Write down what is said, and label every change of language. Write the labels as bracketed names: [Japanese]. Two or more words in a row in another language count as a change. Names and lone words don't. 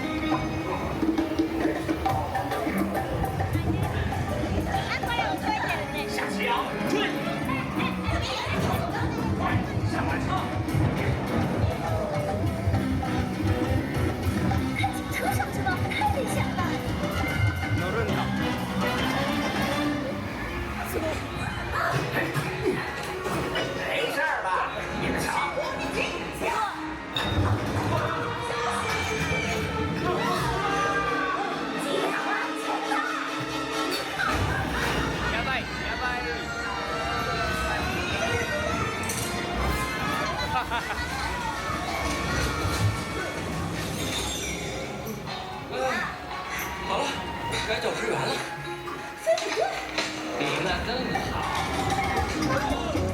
[Chinese] 下棋啊，追！快，下半场。看警车上去了，太危险了。 [Japanese] 乗るんだ。 [Chinese] 没事儿吧？你们瞧。 [Japanese] やばいやばい。哈哈哈。 [Chinese] 好了，该找支援了。飞虎队。比那更好。